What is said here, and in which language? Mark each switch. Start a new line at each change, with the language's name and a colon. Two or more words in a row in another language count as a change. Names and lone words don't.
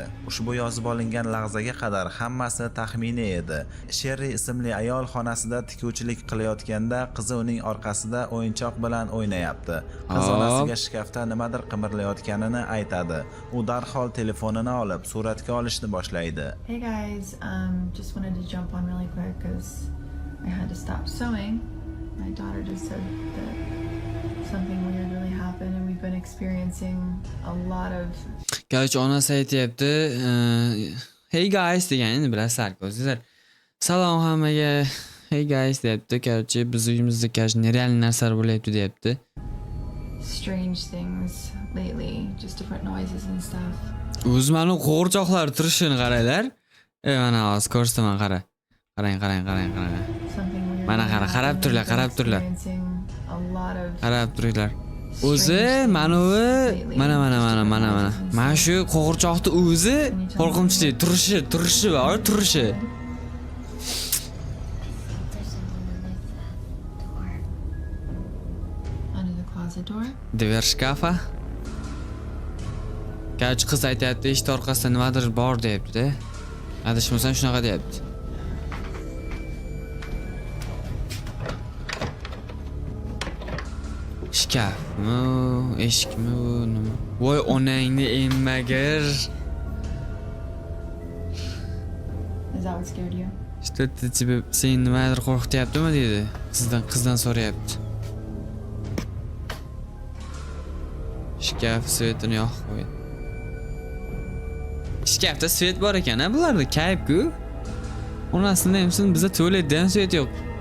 Uzbek: Ushbu yozib olingan lahzaga qadar hammasi taxminiy edi. Sherri ismli ayol xonasida tikuvchilik qilayotganda qizi uning orqasida o'yinchoq bilan o'ynayapti. Qiz Hop. onasiga shkafda nimadir qimirlayotganini aytadi. U darhol telefonini olib suratga olishni boshlaydi.
English: Hey guys, just wanted to jump on really quick because I had to stop sewing. My daughter just said that something weird really happened and we we've been experiencing a lot of
Uzbek: Короче, onasi aytayapti,
English: hey guys
Uzbek: degan endi bilasizlar-ku o'zingizlar. Salom hammaga.
English: Hey guys
Uzbek: deyapti. Короче, biz uyimizda nerealniy narsalar bo'layapti deyapti.
English: strange things lately, just different noises and stuff.
Uzbek: O'zi mana qo'g'irchoqlar turishini qaranglar. Mana hozir ko'rsataman, qara. Qarang.
English: Something weird.
Uzbek: Mana
English: been
Uzbek: qarab
English: happening.
Uzbek: turlar,
English: We've been
Uzbek: qarab turlar.
English: experiencing a lot of
Uzbek: Qarab turinglar. O'zi mana bu mana shu qo'g'irchoqni o'zi qo'rqinchli turishi va turishi.
English: under the closet door.
Russian: Дверь шкафа.
Uzbek: Короче, qiz aytayapti, eshik orqasida nimadir bor deyapti-da. Adashmasam shunaqa deyapti. Shkafmi, eshikmi bu nima? Voy onangni emmagir.
English: Is that what scared you?
Uzbek: Что-то тебе sen nimadir qo'rqityaptimi dedi. Qizdan so'rayapti. Shkaf svetini yoqib qo'ydi. Shkafda svet bor ekan, bularda kayf-ku. Onasini hamsin bizda tualetda ham svet yo'q.